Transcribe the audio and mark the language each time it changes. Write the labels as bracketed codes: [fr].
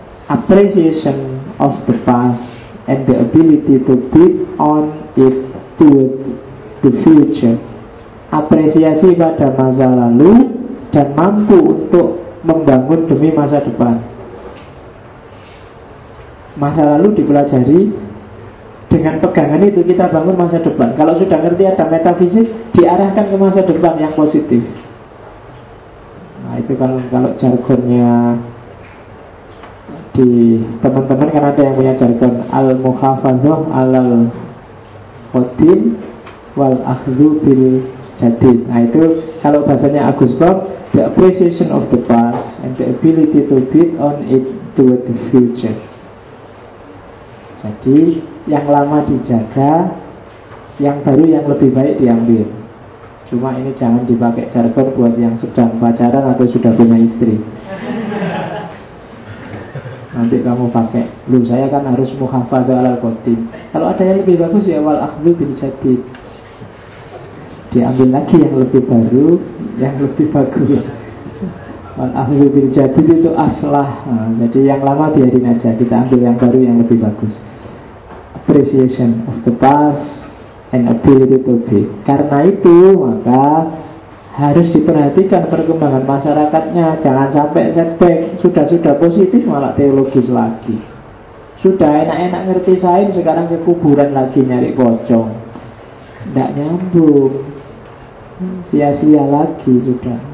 [en] Appreciation of the past and the ability to build on it to the future. [id] Apresiasi pada masa lalu dan mampu untuk membangun demi masa depan. Masa lalu dipelajari, dengan pegangan itu kita bangun masa depan. Kalau sudah ngerti ada metafisik, diarahkan ke masa depan yang positif. Nah itu kalau jargonnya di teman-teman, kan ada yang punya jargon [ar] al-muhafadzah al-qadim wal-akhdhu bil-jadid. [id] Nah itu kalau bahasanya Agus Pop, [en] the appreciation of the past and the ability to build on it toward the future. [id] Jadi yang lama dijaga, yang baru yang lebih baik diambil. Cuma ini jangan dipakai jargon buat yang sedang pacaran atau sudah punya istri. Nanti kamu pakai, lu saya kan harus [ar] muhafadzah ala qotim. [id] Kalau ada yang lebih bagus ya [ar] wal akhdhu bil jadid. [id] Diambil lagi yang lebih baru, yang lebih bagus. [ar] Wal akhdhu bil jadid [id] itu aslah. Nah, jadi yang lama biarin aja, kita ambil yang baru yang lebih bagus. [en] Appreciation of the past and ability to be. [id] Karena itu maka harus diperhatikan perkembangan masyarakatnya, jangan sampai setback. Sudah-sudah positif malah teologis lagi. Sudah enak-enak ngerti sains, sekarang ke kuburan lagi nyari pocong. Tidak nyambung. Sia-sia lagi sudah.